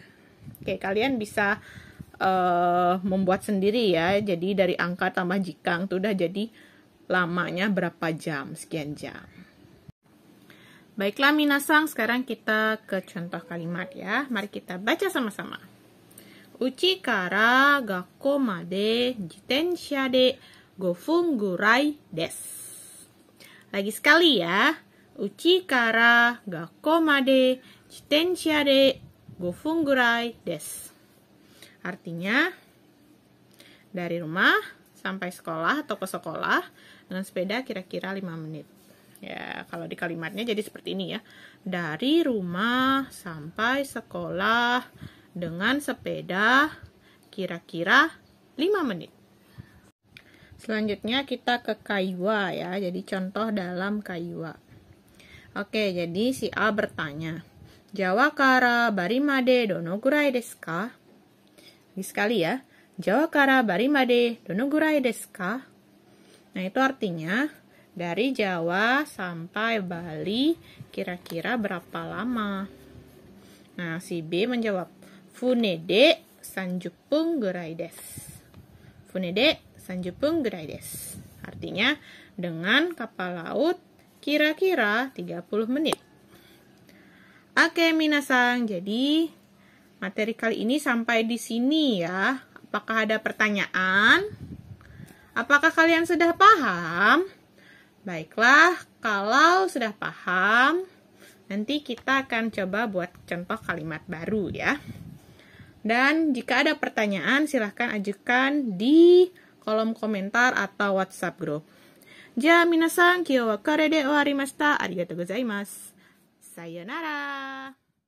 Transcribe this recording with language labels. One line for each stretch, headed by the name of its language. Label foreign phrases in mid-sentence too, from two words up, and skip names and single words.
Indonesian: Oke, kalian bisa membuat sendiri ya. Jadi dari angka tambah jikang itu udah jadi lamanya berapa jam, sekian jam. Baiklah minasang, sekarang kita ke contoh kalimat ya. Mari kita baca sama-sama.
Japanese: 家から学校まで自転車で5分ぐらいです.
Indonesian: Lagi sekali ya.
Japanese: 家から学校まで自転車で5分ぐらいです.
Indonesian: Artinya, dari rumah sampai sekolah atau ke sekolah dengan sepeda kira-kira 5 menit. Ya, kalau di kalimatnya jadi seperti ini ya. Dari rumah sampai sekolah dengan sepeda kira-kira 5 menit. Selanjutnya kita ke kaiwa ya. Jadi contoh dalam kaiwa. Oke, jadi si A bertanya.
Japanese: ジャワからバリまでどのぐらいですか?
Indonesian: Sekali ya.
Japanese: ジャワからバリまでどのぐらいですか?
Indonesian: Nah, itu artinya dari Jawa sampai Bali kira-kira berapa lama? Nah, si B menjawab,
Japanese: 船で30分ぐらいです. 船で30分ぐらいです.
Indonesian: Artinya dengan kapal laut kira-kira 30 menit. Oke, minasang. Jadi materi kali ini sampai di sini ya. Apakah ada pertanyaan? Apakah kalian sudah paham? Baiklah, kalau sudah paham, nanti kita akan coba buat contoh kalimat baru ya. Dan jika ada pertanyaan, silahkan ajukan di kolom komentar atau WhatsApp group.
Japanese: じゃ、皆さん、今日はこれで終わりました. ありがとうございます. Sayonara.